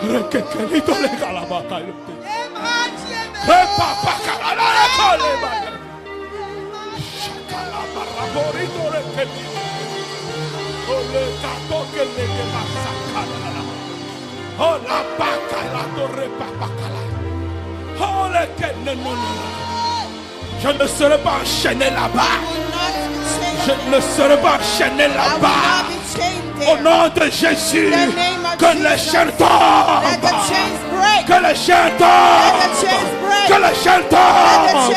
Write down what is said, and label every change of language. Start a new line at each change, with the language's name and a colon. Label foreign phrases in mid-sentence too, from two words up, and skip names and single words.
French: Rekekelito le galabaka yote. Repapa kalala le koleba. Shakala baraborito rekelito. Ole kapoke le masakala. Ola bakala to repapa kala. Ole kenenona. Je ne serai pas enchaîné là-bas. Je ne serai pas enchaîné là-bas. Au nom de Jésus, que les chaînes tombent. Que les chaînes tombent. Que les chaînes tombent.